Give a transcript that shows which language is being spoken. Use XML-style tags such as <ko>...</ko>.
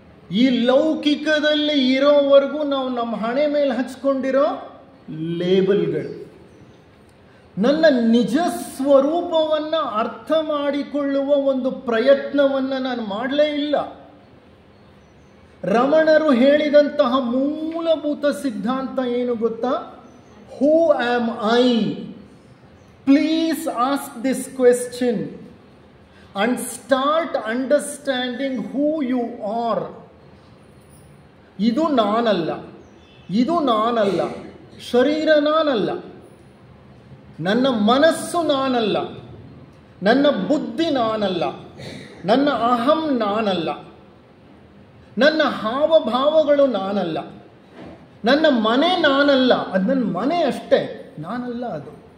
<kn>ಈ ಲೌಕಿಕದಲ್ಲಿ ಇರೋವರೆಗೂ ನಾವು ನಮ್ಮ ಹಣೆ ಮೇಲೆ ಹಚ್ಕೊಂಡಿರೋ ಲೇಬಲ್ಗಳು. ನನ್ನ ನಿಜ ಸ್ವರೂಪವನ್ನು ಅರ್ಥ ಮಾಡಿಕೊಳ್ಳುವ ಒಂದು ಪ್ರಯತ್ನವನ್ನು ನಾನು ಮಾಡಲೇ ಇಲ್ಲ. ರಮಣರು ಹೇಳಿದಂತಹ ಮೂಲಭೂತ ಸಿದ್ಧಾಂತ ಏನು ಗೊತ್ತಾ?</kn> <en>Who am I? Please ask this question and start understanding who you are.</en> <kn>ಇದು ನಾನಲ್ಲ, ಇದು ನಾನಲ್ಲ, ಶರೀರ ನಾನಲ್ಲ, ನನ್ನ ಮನಸ್ಸು ನಾನಲ್ಲ, ನನ್ನ ಬುದ್ಧಿ ನಾನಲ್ಲ, ನನ್ನ ಅಹಂ ನಾನಲ್ಲ, ನನ್ನ ಹಾವಭಾವಗಳು ನಾನಲ್ಲ, ನನ್ನ ಮನೆ ನಾನಲ್ಲ, ಅದು ನನ್ನ ಮನೆ ಅಷ್ಟೇ, ನಾನಲ್ಲ ಅದು.</kn>